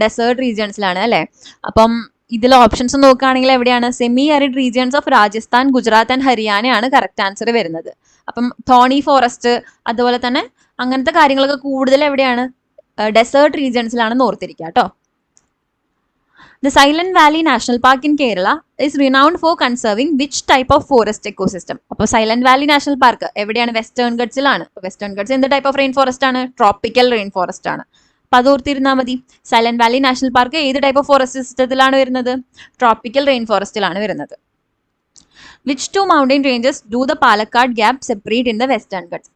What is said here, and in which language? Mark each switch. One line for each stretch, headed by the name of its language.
Malayalam: Desert റീജിയൻസിലാണ് അല്ലേ. അപ്പം ഇതിൽ ഓപ്ഷൻസ് നോക്കുകയാണെങ്കിൽ എവിടെയാണ്? Semi arid regions of Rajasthan, Gujarat and ഹരിയാനയാണ് correct answer വരുന്നത്. അപ്പം തോണി ഫോറസ്റ്റ് അതുപോലെ തന്നെ അങ്ങനത്തെ കാര്യങ്ങളൊക്കെ കൂടുതൽ എവിടെയാണ്? ഡെസേർട്ട് റീജിയൻസിലാണെന്ന് ഓർത്തിരിക്കുക കേട്ടോ.
English: The Silent Valley National Park in Kerala is renowned for conserving which type of forest ecosystem?
Malayalam: അപ്പോൾ സൈലന്റ് വാലി നാഷണൽ പാർക്ക് എവിടെയാണ്? വെസ്റ്റേൺ ഗട്ട്സിലാണ്. വെസ്റ്റേൺ ഗട്ട്സ് എന്ത് ടൈപ്പ് ഓഫ് റെയിൻ ഫോറസ്റ്റ് ആണ്? ട്രോപ്പിക്കൽ റെയിൻ ഫോറസ്റ്റ് ആണ്. അപ്പൊ അത് ഓർത്തിരുന്നാൽ മതി. സൈലന്റ് വാലി നാഷണൽ പാർക്ക് ഏത് type of forest സിസ്റ്റത്തിലാണ് വരുന്നത്? ട്രോപ്പിക്കൽ റെയിൻ ഫോറസ്റ്റിലാണ് വരുന്നത്.
English: Which two mountain ranges do the Palakkad gap separate in the Western Ghats?